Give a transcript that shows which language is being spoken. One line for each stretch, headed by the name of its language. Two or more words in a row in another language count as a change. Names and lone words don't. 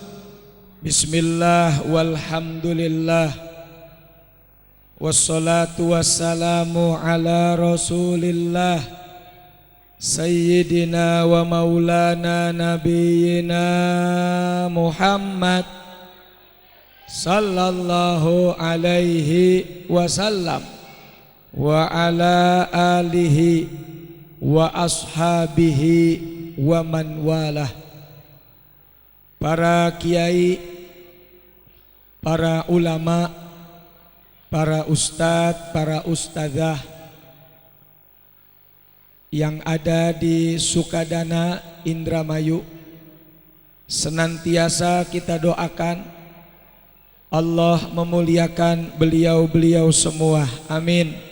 Arabic: بسم الله والحمد لله والصلاة والسلام على رسول الله سيدنا ومولانا نبينا محمد صلى الله عليه وسلم وعلى آله وأصحابه ومن والاه.
Indonesian: Para kiai, para ulama, para ustadz, para ustadzah yang ada di Sukadana, Indramayu, senantiasa kita doakan Allah memuliakan beliau-beliau semua. Amin.